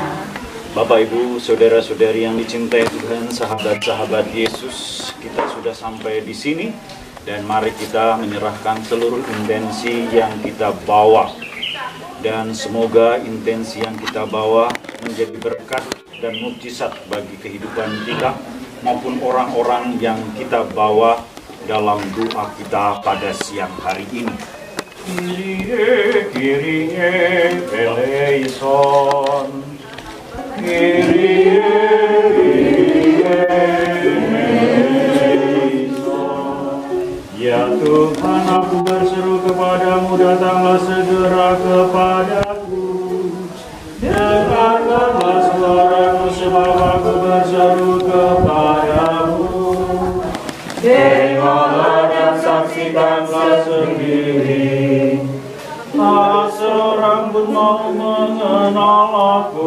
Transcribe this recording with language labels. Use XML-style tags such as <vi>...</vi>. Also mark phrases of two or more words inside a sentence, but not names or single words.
<id>Bapak, Ibu, saudara-saudari yang dicintai Tuhan, sahabat-sahabat Yesus, kita sudah sampai di sini dan mari kita menyerahkan seluruh intensi yang kita bawa. Dan semoga intensi yang kita bawa menjadi berkat dan mukjizat bagi kehidupan kita maupun orang-orang yang kita bawa dalam doa kita pada siang hari ini.</id> <el>Κύριε, Κύριε ελέησον. Κύριε, Κύριε ελέησον.</el> <id>Ya Tuhan, aku berseru kepadamu, datanglah segera kepadaku. Dengarkanlah suaramu sebab aku berseru kepadamu. Tengoklah dan saksikanlah sendiri, tak seorang pun mau mengenal aku.</id>